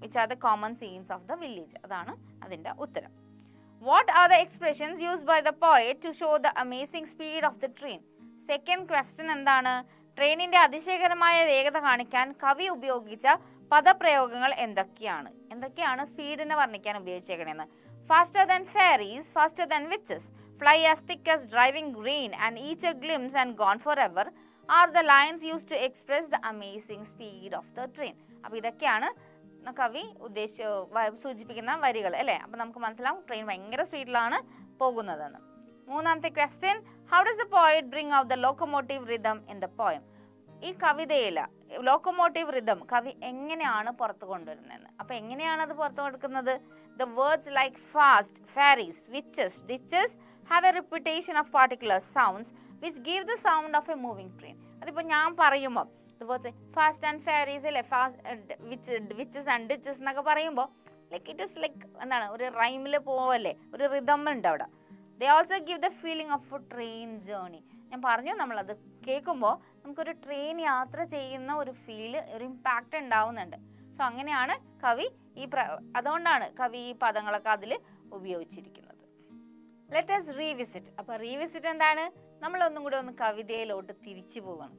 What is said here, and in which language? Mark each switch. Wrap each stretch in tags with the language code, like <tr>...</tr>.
<en>Which are the common scenes of the village.</en> <ml>അതാണ് അതിൻ്റെ ഉത്തരം.</ml> <en>What are the expressions used by the poet to show the amazing speed of the train?</en> <ml>Second question എന്താണ്, ട്രെയിനിന്റെ അതിശയകരമായ വേഗത കാണിക്കാൻ കവി ഉപയോഗിച്ച പദപ്രയോഗങ്ങൾ എന്തൊക്കെയാണ് സ്പീഡിനെ വർണ്ണിക്കാൻ ഉപയോഗിച്ചേക്കണേന്ന്?</ml> <en>Faster than fairies, faster than witches, fly as thick as driving rain, and each a glimpse and gone forever are the lines used to express the amazing speed of the train.</en> <ml>അപ്പോൾ ഇതൊക്കെയാണ് കവി സൂചിപ്പിക്കുന്ന വരികൾ അല്ലേ. അപ്പോൾ നമുക്ക് മനസ്സിലാവും train ഭയങ്കര സ്പീഡിലാണ് പോകുന്നതെന്ന്. മൂന്നാമത്തെ question,</ml> <en>How does the poet bring out the locomotive rhythm in the poem?</en> <ml>ഈ കവിതയിൽ ലോക്കോമോട്ടീവ് റിതം കവി എങ്ങനെയാണ് പുറത്തു കൊണ്ടുവരുന്നതെന്ന്. അപ്പോൾ എങ്ങനെയാണ് അത് പുറത്തു കൊടുക്കുന്നത്?</ml> <en>The words like fast, fairies, witches, ditches have a repetition of particular sounds which give the sound of a moving train.</en> <ml>അതിപ്പോൾ ഞാൻ പറയുമ്പോൾ</ml> <en>the words fast and fairies</en> <ml>അല്ലേ,</ml> <en>witches and ditches</en> <ml>എന്നൊക്കെ പറയുമ്പോൾ</ml> <en>like it is like</en> <ml>എന്താണ്, ഒരു റൈമിൽ പോവല്ലേ, ഒരു റിതം ഉണ്ട് അവിടെ.</ml> <en>They also give the feeling of a train journey.</en> <ml>ഞാൻ പറഞ്ഞു, നമ്മളത് കേൾക്കുമ്പോൾ നമുക്കൊരു ട്രെയിൻ യാത്ര ചെയ്യുന്ന ഒരു ഫീല്, ഒരു ഇമ്പാക്റ്റ് ഉണ്ടാവുന്നുണ്ട്. സോ അങ്ങനെയാണ് കവി അതുകൊണ്ടാണ് കവി ഈ പദങ്ങളൊക്കെ അതിൽ ഉപയോഗിച്ചിരിക്കുന്നത്.</ml> <en>Let us revisit.</en> <ml>അപ്പോൾ റീവിസിറ്റ് എന്താണ്, നമ്മളൊന്നും കൂടി ഒന്ന് കവിതയിലോട്ട് തിരിച്ചു പോവുകയാണ്.</ml>